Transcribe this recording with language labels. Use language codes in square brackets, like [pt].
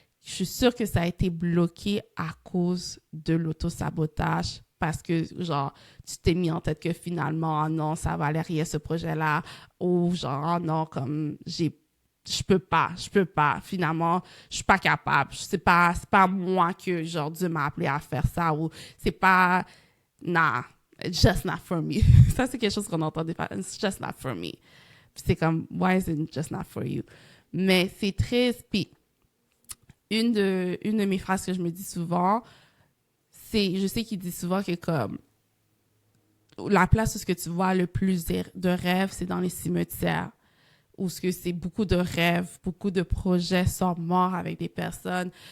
[fr] Je suis sûre que ça a été bloqué à cause de l'autosabotage parce que, genre, tu t'es mis en tête que finalement, oh non, ça va aller rien ce projet-là, ou genre, oh non, comme, je peux pas, finalement, je suis pas capable, c'est pas moi que, genre, Dieu m'a appelé à faire ça, ou c'est pas, [en] nah, it's just not for me. [fr] Ça, c'est quelque chose qu'on entend des fois, [en] it's just not for me. [fr] Puis c'est comme, [en] why is it just not for you? [fr] Mais c'est triste, puis une de mes phrases que je me dis souvent, je sais qu'il dit souvent que comme la place où ce que tu vois le plus de rêves, c'est dans les cimetières, où ce que c'est beaucoup de rêves, beaucoup de projets sont morts avec des personnes.